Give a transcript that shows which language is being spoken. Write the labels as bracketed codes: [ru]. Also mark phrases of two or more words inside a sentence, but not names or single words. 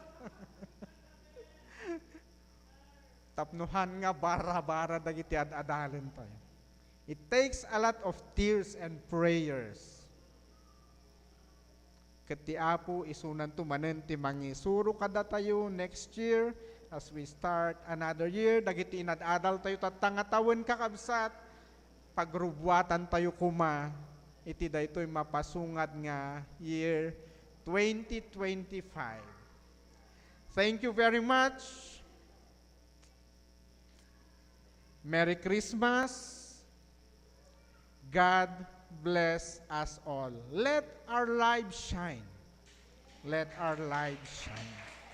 [ilo] Tapnuhan nga bara-bara dagiti ad-adalan tayo. [en] It takes a lot of tears and prayers. [ilo] Kati Apo isunan tumanen ti mangisuro kada tayo [en] next year as we start another year. [ilo] Dagiti inad-adal tayo tatangatawan kakabsat. Pagrubwatan tayo kuma. Iti daytoy mapasungad nga year 2025. [en] Thank you very much. Merry Christmas. God bless us all. Let our lives shine. Let our lives shine.